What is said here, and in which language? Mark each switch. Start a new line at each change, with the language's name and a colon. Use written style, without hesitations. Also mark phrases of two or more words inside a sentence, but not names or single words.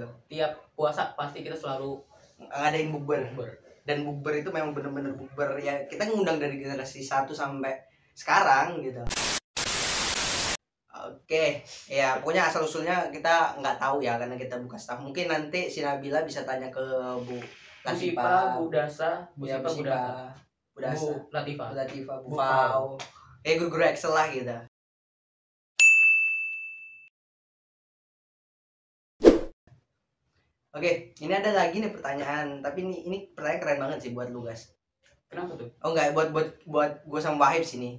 Indonesian: Tiap puasa pasti kita selalu Ngadain bukber. ber. Dan bukber itu memang bener-bener bukber ya, kita ngundang dari generasi 1 sampai sekarang gitu. Oke, ya pokoknya asal usulnya kita nggak tahu ya karena kita buka staff. Mungkin nanti si Nabila bisa tanya ke Bu Bu Sipa, Bu Dasa, Bu ya, Sipa, Bu Bu Dasa, Bu Dasa, Bu Latifah. Bu Latifah, Bu Bu Fau. Guru-guru Excel lah gitu. Oke, ini ada lagi nih pertanyaan, tapi ini pertanyaan keren banget sih buat lu guys. Kenapa tuh? Oh enggak, buat gue sama Wahib sini.